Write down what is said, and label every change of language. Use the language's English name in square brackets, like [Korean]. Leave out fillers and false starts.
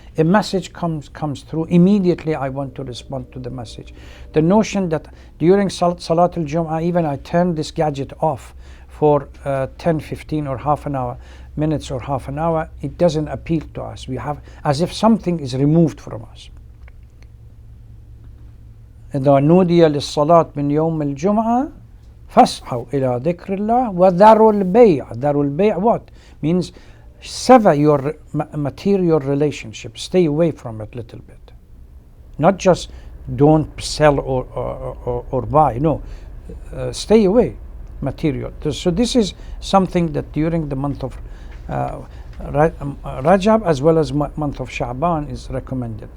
[English] A message comes through, immediately I want to respond to the message. The notion that during Salatul Jum'ah, even I turn this gadget off for 10, 15 or half an hour, minutes or half an hour, it doesn't appeal to us. We have as if something is removed from us. [Arabic] إذا نودي للصلاة من يوم الجمعة فاسعوا إلى ذكر الله وذروا البيع. ذروا البيع [English] what? Means sever your material relationship. Stay away from it a little bit. Not just don't sell or buy. No, stay away material. So this is something that during the month of Rajab as well as month of Sha'ban is recommended.